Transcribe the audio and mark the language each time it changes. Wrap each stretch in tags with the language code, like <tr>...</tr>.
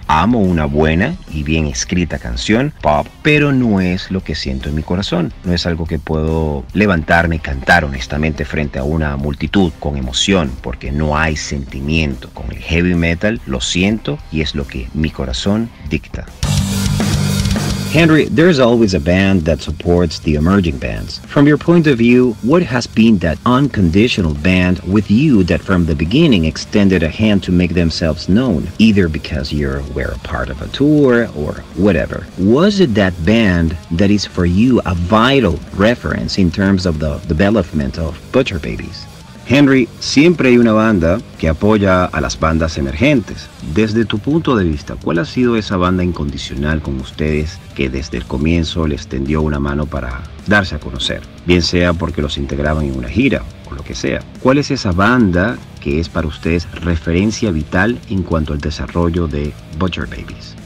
<es>Amo una buena y bien escrita canción pop, pero no es lo que siento en mi corazón. No es algo que puedo levantarme y cantar honestamente frente a una multitud con emoción, porque no hay sentimiento. Con el heavy metal lo siento y es lo que mi corazón dicta.</es> <en>Henry, there's always a band that supports the emerging bands. From your point of view, what has been that unconditional band with you that from the beginning extended a hand to make themselves known, either because you were a part of a tour or whatever? Was it that band that is for you a vital reference in terms of the development of Butcher Babies?</en> <es>Henry, siempre hay una banda que apoya a las bandas emergentes. Desde tu punto de vista, ¿cuál ha sido esa banda incondicional con ustedes que desde el comienzo les tendió una mano para darse a conocer? Bien sea porque los integraban en una gira o lo que sea. ¿Cuál es esa banda que es para ustedes referencia vital en cuanto al desarrollo de Butcher Babies?</es>